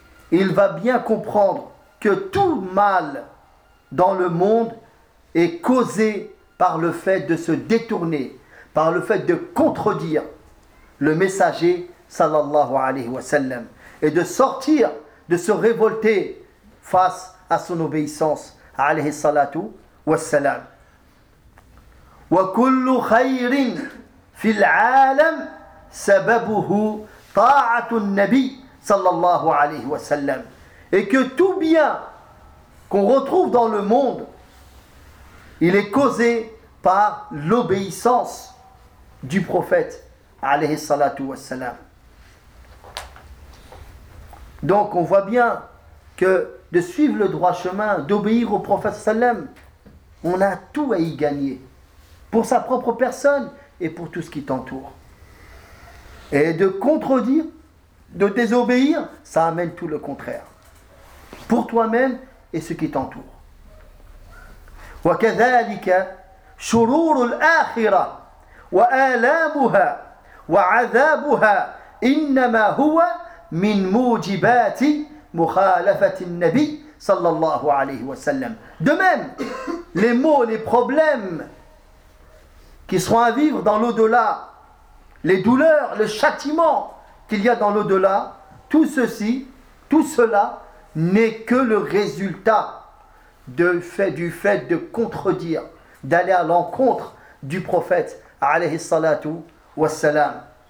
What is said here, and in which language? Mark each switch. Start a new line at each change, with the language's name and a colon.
French: il va bien comprendre que tout mal dans le monde est causé par le fait de se détourner, par le fait de contredire le messager sallallahu alayhi wa sallam et de sortir, de se révolter face à son obéissance alayhi salatu wa salam.
Arabic: Wa kullu khayrin fil alam سببه طاعة النبي صلى الله عليه وسلم.
French: Et que tout bien qu'on retrouve dans le monde, il est causé par l'obéissance du prophète عليه الصلاة والسلام. Donc on voit bien que de suivre le droit chemin, d'obéir au prophète sallam, on a tout à y gagner pour sa propre personne et pour tout ce qui t'entoure. Et de contredire, de désobéir, ça amène tout le contraire. Pour toi-même et ce qui t'entoure.
Arabic: وكذلك شرور الآخرة وآلامها وعذابها إنما هو من موجبات مخالفة النبي صلى الله عليه وسلم.
French: De même, les maux, les problèmes qui seront à vivre dans l'au-delà, les douleurs, le châtiment qu'il y a dans l'au-delà, tout ceci, tout cela n'est que le résultat du fait de contredire, d'aller à l'encontre du prophète alayhi salatu wassalam.